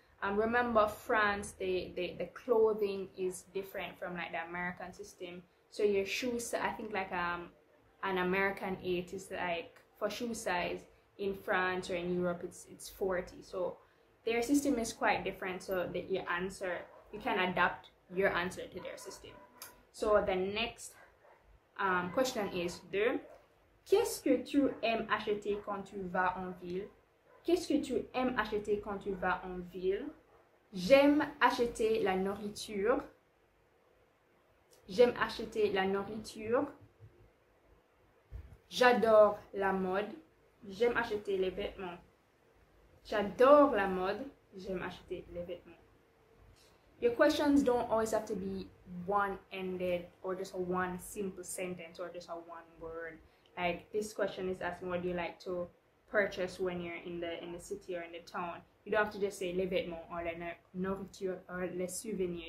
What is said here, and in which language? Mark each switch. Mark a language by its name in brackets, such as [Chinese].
[English] Remember, France, the clothing is different from like the American system. So your shoes, I think like an American 8 is like for shoe size. In France or in Europe, it's 40. So their system is quite different. So that you can adapt your answer to their system. So the next question is 2. [French] Qu'est-ce que tu aimes acheter quand tu vas en ville? Qu'est-ce que tu aimes acheter quand tu vas en ville? J'aime acheter la nourriture. J'aime acheter la nourriture. J'adore la mode. J'aime acheter les vêtements. J'adore la mode. J'aime acheter les vêtements. [English] Your questions don't always have to be one-ended or just a one simple sentence or just a one word. Like this question is asking what do you like to purchase when you're in the city or in the town. You don't have to just say les vêtements or la nourriture or les souvenirs.